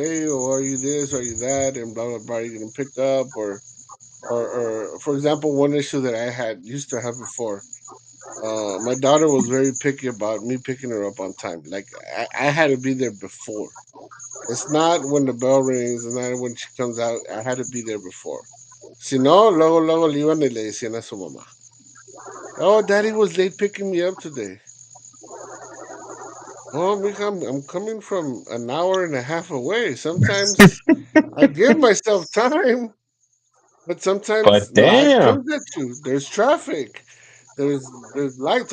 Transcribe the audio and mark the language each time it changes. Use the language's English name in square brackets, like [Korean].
[English] Hey, oh, are you this? Are you that? And blah blah blah. You're gonna pick up, or for example, one issue that I had used to have before. My daughter was very picky about me picking her up on time. Like I had to be there before. It's not when the bell rings, it's not when she comes out. I had to be there before. [Spanish] Si no, luego le iban y le decían a su mamá. [English] Oh, daddy was late picking me up today. Oh, mija, I'm coming from an hour and a half away. Sometimes I give myself time, but sometimes but life damn. comes at you. There's traffic. There's lights.